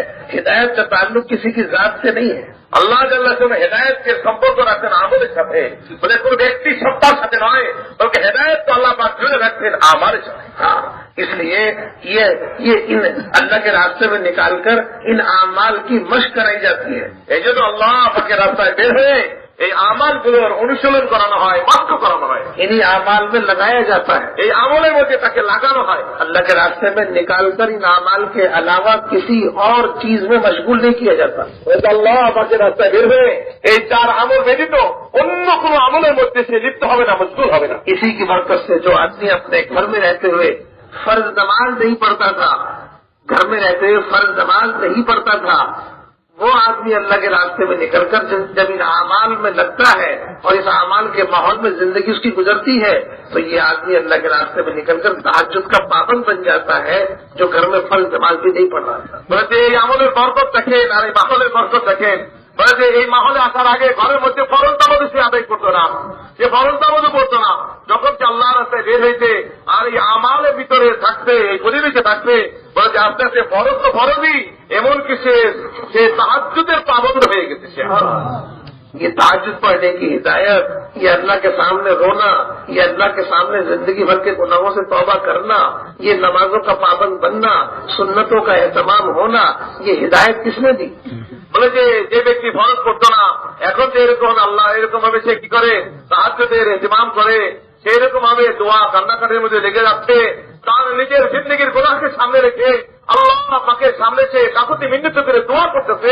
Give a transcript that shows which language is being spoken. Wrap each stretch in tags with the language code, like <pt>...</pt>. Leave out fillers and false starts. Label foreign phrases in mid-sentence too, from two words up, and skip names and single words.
<ur>ہدایت کا تعلق کسی کی ذات سے نہیں ہے۔</ur> <ar>الله جل شأنه</ar> <bn>হেদায়েতকে সম্পর্ক রাখেন আমলের সাথে, বলে কোন ব্যক্তি সত্তার সাথে নয়, বলকে হেদায়েত তো আল্লাহ পাক জুড়ে রাখছেন আমলের সাথে।</bn> <ur>ہاں، اس لیے یہ ان اللہ کے راستے میں نکال کر ان اعمال کی مشق کرائی جاتی ہے۔</ur> <bn>এই জন্য আল্লাহ পাকের রাস্তায় বের হয়ে এই আমালগুলোর অনুশীলন করানো হয়, মাস্ক করানো হয়,</bn> <ur>انہی اعمال میں لگایا جاتا ہے۔</ur> <bn>এই আমলের মধ্যে তাকে লাগানো হয়।</bn> <ur>اللہ کے راستے میں نکال کر ان اعمال کے علاوہ کسی اور چیز میں مشغول نہیں کیا جاتا۔</ur> <bn>আল্লাহ পাকের রাস্তায় বের হয়ে এই 4 আমল ব্যতীত অন্য কোন আমলের মধ্যে সে লিপ্ত হবে না, মশগুল হবে না।</bn> <ur>اسی کی برکت سے جو آدمی اپنے گھر میں رہتے ہوئے فرض نماز نہیں پڑھتا تھا، گھر میں رہتے ہوئے فرض نماز نہیں پڑھتا تھا، وہ آدمی اللہ کے راستے میں نکل کر جب ان اعمال میں لگتا ہے اور اس اعمال کے ماحول میں زندگی اس کی گزرتی ہے، تو یہ آدمی اللہ کے راستے میں نکل کر تہجد کا پابند بن جاتا ہے، جو گھر میں فرض نماز بھی نہیں پڑھ رہا تھا۔</ur> <bn>বলতে এই আমলের বরকত দেখেন আর এই মাহলের বরকত দেখেন। বলে যে এই মাহলে আসার আগে ঘরের মধ্যে ফরজ নামাজ সে আদায় করতো না, সে ফরজ নামাজও পড়তো না। যখন সে আল্লাহর রাস্তায় বের হয়েছে আর এই আমালের ভিতরে থাকতে, এই পরিবেশে থাকতে, বলে যে আস্তে আস্তে ফরজ তো ফরজই, এমনকি সে তাহাজ্জুদের পাবন্দ হয়ে গেছে। সে</bn> <ur>یہ تہجد پڑھنے کی ہدایت، یہ اللہ کے سامنے رونا، یہ اللہ کے سامنے زندگی بھر کے گناہوں سے توبہ کرنا، یہ نمازوں کا پابند بننا، سنتوں کا اہتمام ہونا، یہ ہدایت کس نے دی؟</ur> <bn>বলে যে ব্যক্তি ফরজ করতো না, এখন যে এরকম আল্লাহ এরকম ভাবে সে কি করে তাহাজ্জুদের ইহতিমাম করে, সেই রকম ভাবে দোয়া কান্নাকাটির মধ্যে লেগে যাচ্ছে, তার নিজের জিন্দেগির গুনাহকে সামনে রেখে আল্লাহ পাকের সামনে সে কাকুতি মিন্নত করে দোয়া করতেছে।</bn>